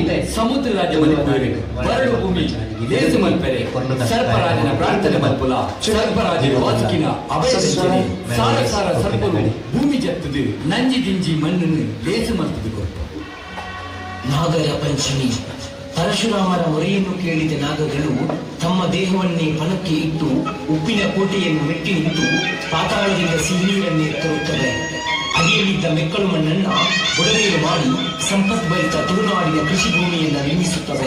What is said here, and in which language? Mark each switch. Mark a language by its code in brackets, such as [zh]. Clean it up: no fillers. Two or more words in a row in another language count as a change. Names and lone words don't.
[tcy] ಸಮುದ್ರ ರಾಜ್ಯ ಮಲ್ಪುವೆ ಬರಡು ಭೂಮಿ ದೇಶ ಮಲ್ಪೆರೆ ಸರ್ಪರಾಜನ ಪ್ರಾರ್ಥನೆ ಮಲ್ಪುಲ ಸರ್ಪರಾಜನ ವಾಸುಕಿನ ಅಭಯದಿಂಚನೆ ಸಾರ ಸಾರ ಸರ್ಪರು ಭೂಮಿ ಜತ್ತದು ನಂಜಿ ದಿಂಜಿ ಮಣ್ಣನ್ನು ದೇಶ ಮಲ್ಪದು ಕೊಟ್ಟು [kn] ನಾಗರ ಪಂಚಮಿ ಪರಶುರಾಮರ ಮೊರೆಯನ್ನು ಕೇಳಿದ ನಾಗಗಳು ತಮ್ಮ ದೇಹವನ್ನೇ ಪಣಕ್ಕೆ ಇಟ್ಟು ಉಪ್ಪಿನ ಕೋಟೆಯನ್ನು ಮೆಟ್ಟಿ ನಿಂತು ಪಾತಾಳದಿಂದ ಸಿಹಿನೀರನ್ನೇ ತರುತ್ತವೆ. ಅಡಿಯಲ್ಲಿದ್ದ ಮೆಕ್ಕಲು ಮಣ್ಣನ್ನ ಒಡವೆಯನ್ನು ಮಾಡಿ ಸಂಪದ್ಭರಿತ ತುಳುನಾಡಿನ ಕೃಷಿ ಭೂಮಿಯನ್ನು ನಿರ್ಮಿಸುತ್ತವೆ.